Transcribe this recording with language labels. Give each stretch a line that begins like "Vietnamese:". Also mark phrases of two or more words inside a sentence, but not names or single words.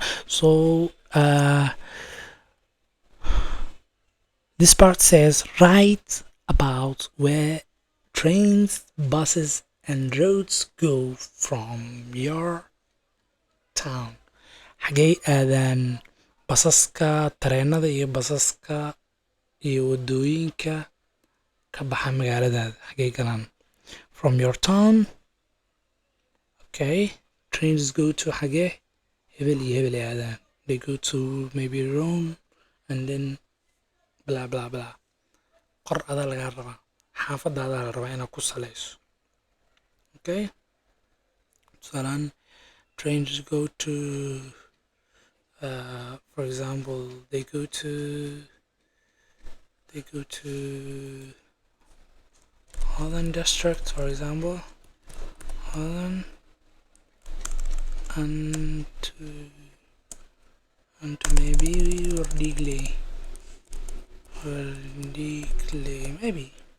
English: So this part says write about where trains, buses and roads go from your town.
Somali: Xagee aadaan basaska, tareenada iyo basaska iyo wadooyinka ka baxa magaaladaada? Xagee galaan?
English: From your town. Okay, trains go to xagee?
Somali: Hebel iyo hebel aadaan.
English: They go to maybe Rome and then blah blah blah.
Somali: Qor adaa laga rabaa, xaafadaada la rabaa inaad ku salayso.
English: Okay, tusaalaan Strangers go to, for example, they go to Holland district, for example, Holland, and to maybe Wordigly, maybe.